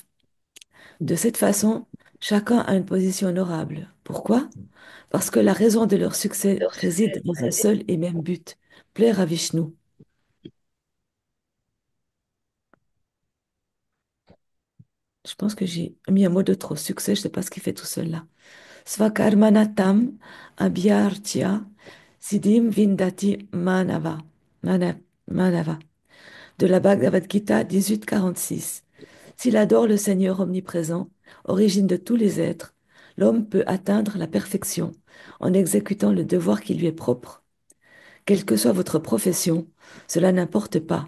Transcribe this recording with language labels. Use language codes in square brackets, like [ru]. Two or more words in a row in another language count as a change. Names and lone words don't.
[fr] De cette façon, chacun a une position honorable. Pourquoi? Parce que la raison de leur succès réside dans un seul et même but, plaire à Vishnu. Je pense que j'ai mis un mot de trop. Succès, je ne sais pas ce qu'il fait tout seul là. [sa] स्वकर्मणातम् अभ्यर्त्य सिद्धिं विन्दति मानव. मन- मानव. [fr] De la Bhagavad Gita 1846. S'il adore le Seigneur omniprésent, origine de tous les êtres, l'homme peut atteindre la perfection en exécutant le devoir qui lui est propre. Quelle que soit votre profession, cela n'importe pas.